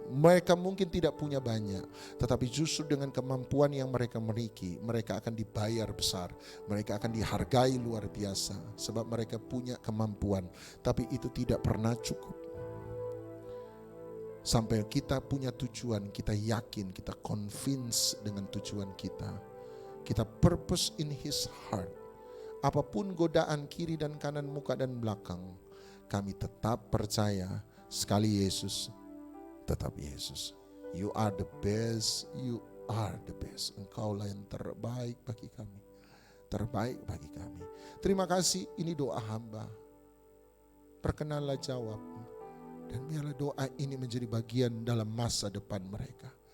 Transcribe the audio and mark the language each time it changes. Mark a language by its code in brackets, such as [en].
[id] Mereka mungkin tidak punya banyak, tetapi justru dengan kemampuan yang mereka miliki, mereka akan dibayar besar, mereka akan dihargai luar biasa, sebab mereka punya kemampuan. Tapi itu tidak pernah cukup. Sampai kita punya tujuan, kita yakin, kita convince dengan tujuan kita. Kita [en] purpose in his heart. [id] Apapun godaan kiri dan kanan, muka dan belakang, kami tetap percaya sekali Yesus, tetap Yesus. [en] You are the best, you are the best. [id] Engkaulah yang terbaik bagi kami. Terbaik bagi kami. Terima kasih, ini doa hamba. Perkenanlah jawab. Dan biarlah doa ini menjadi bagian dalam masa depan mereka.